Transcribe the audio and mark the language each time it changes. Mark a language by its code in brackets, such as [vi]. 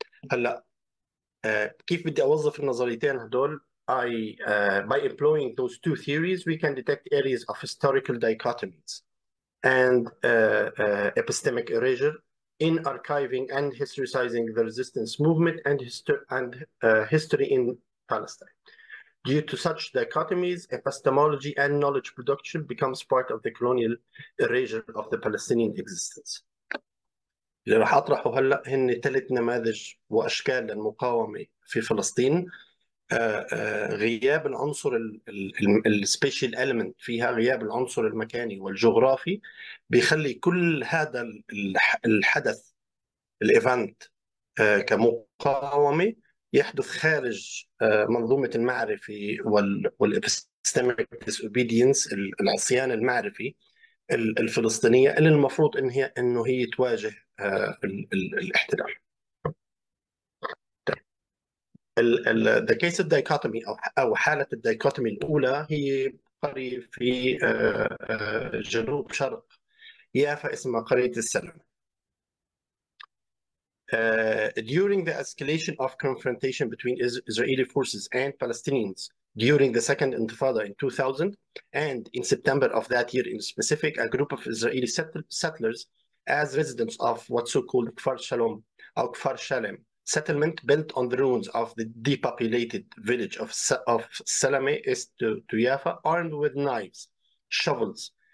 [en] Hala, [ar] كيف بدي أوظف النظريتين هدول؟ [en] By employing those two theories, we can detect areas of historical dichotomies and epistemic erasure in archiving and historicizing the resistance movement and history in Palestine. Due to such dichotomies, epistemology and knowledge production becomes part of the colonial erasure of the Palestinian existence. [ar] اللي راح أطرحه هلأ هن ثلاث نماذج وأشكال للمقاومة في فلسطين. غياب العنصر السبيشال إلمنت فيها، غياب العنصر المكاني والجغرافي، بيخلي كل هذا الحدث الإيفنت كمقاومة يحدث خارج منظومة المعرفة والإبستيميك ديسوبيدينس العصيان المعرفي الفلسطينية اللي المفروض إنه هي تواجه الاحتلال. [en] The case of dichotomy [ar] أو حالة الديكوتومي الأولى هي قرية في جنوب شرق يافا اسمها قرية السلام. [en] During the escalation of confrontation between Israeli forces and Palestinians during the second intifada in 2000 and in September of that year in specific, a group of Israeli settlers as residents of what's so-called Kfar Shalom or Kfar Shalem settlement built on the ruins of the depopulated village of Salame east to Yaffa, armed with knives, shovels,